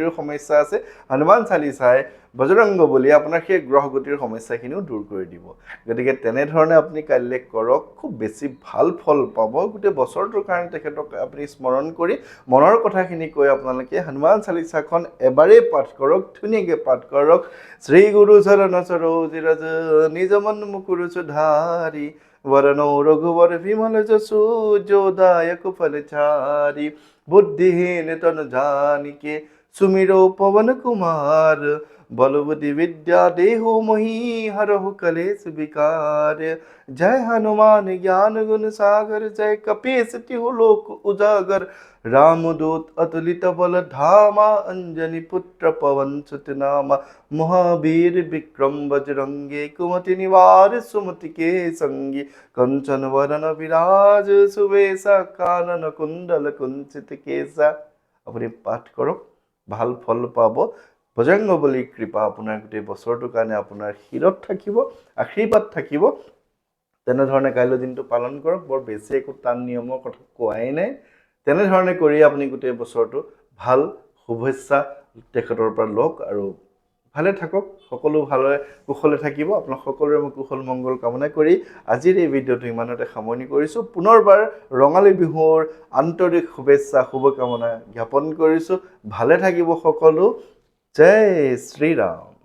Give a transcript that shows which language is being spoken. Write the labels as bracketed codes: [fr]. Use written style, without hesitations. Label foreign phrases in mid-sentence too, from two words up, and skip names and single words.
[as] সমস্যা আছে হনুমান চালিচাই বজৰংগ বলীয়ে আপোনাৰ সেই গ্ৰহগতিৰ সমস্যাখিনিও দূৰ কৰি দিব গতিকে তেনেধৰণে আপুনি কাইলৈ কৰক খুব বেছি ভাল ফল পাব গোটেই বছৰটোৰ কাৰণে তেখেতক আপুনি স্মৰণ কৰি মনৰ কথাখিনি কৈ আপোনালোকে হনুমান চালিচাখন এবাৰেই পাঠ কৰক ধুনীয়াকৈ পাঠ কৰক [awa] श्री गुरु चरण सरोज रज निज मन मुकुर सुधारि वरणो रघुवर विमल जसु जो दायक फलचारी बुद्धिहीन तन जानिके सुमिरो पवन कुमार बलबुद्धि विद्या देहु मोहि हरहु कलेश विकार जय हनुमान ज्ञान गुण सागर जय कपीस तिहु लोक उजागर रामदूत अतुलित बल धामा अंजनी पुत्र पवन सुत नामा महावीर विक्रम बजरंगी कुमति निवार सुमति के संगी कंचन वरण विराज सुवेशा कानन कुंडल कुंचित केसा [as] আপুনি পাঠ কৰক ভাল ফল পাব বজৰংগ বলীৰ কৃপা আপোনাৰ গোটেই বছৰটোৰ কাৰণে আপোনাৰ শিৰত থাকিব আশীৰ্বাদ থাকিব তেনেধৰণে কাইলৈ দিনটো পালন কৰক বৰ বেছি একো টান নিয়মৰ কথা কোৱাই নাই তেনেধৰণে কৰি আপুনি গোটেই বছৰটো ভাল শুভেচ্ছা তেখেতৰ পৰা লওক আৰু ভালে থাকক সকলো ভালে কুশলে থাকিব আপোনাক সকলোৰে মই কুশল মংগল কামনা কৰি আজিৰ এই ভিডিঅ'টো ইমানতে সামৰণি কৰিছোঁ পুনৰবাৰ ৰঙালী বিহুৰ আন্তৰিক শুভেচ্ছা শুভকামনা জ্ঞাপন কৰিছোঁ ভালে থাকিব সকলো জয় শ্ৰীৰাম